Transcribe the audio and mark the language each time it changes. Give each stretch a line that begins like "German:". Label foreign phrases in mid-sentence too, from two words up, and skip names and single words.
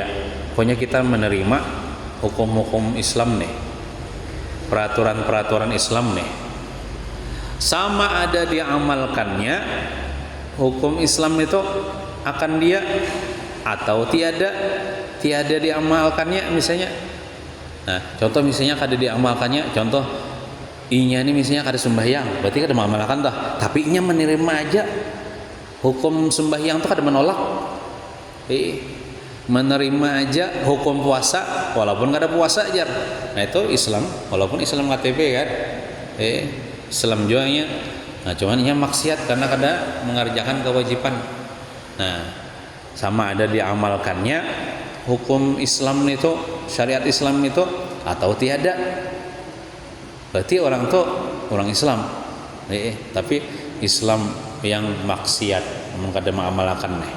Indonesian: Pokoknya kita menerima hukum-hukum Islam nih, peraturan-peraturan Islam nih, sama ada diamalkannya hukum Islam itu akan dia atau tiada diamalkannya misalnya.
Banjar: Nah, contoh misalnya kada diamalkannya, contoh inya ini misalnya kada sembahyang, berarti kada mengamalkan tapi inya menerima aja hukum sembahyang itu kada menolak. Menerima aja hukum puasa walaupun kada puasa aja.
Indonesian: Nah, itu Islam, walaupun Islam KTP kan.
Banjar: Islam jualnya. Nah, cuman inya maksiat karena kada mengerjakan kewajiban.
Indonesian: Nah, sama ada diamalkannya hukum Islam itu, syariat Islam itu atau tiada. Berarti orang itu orang Islam. Tapi Islam yang maksiat, kada mengamalkan nih.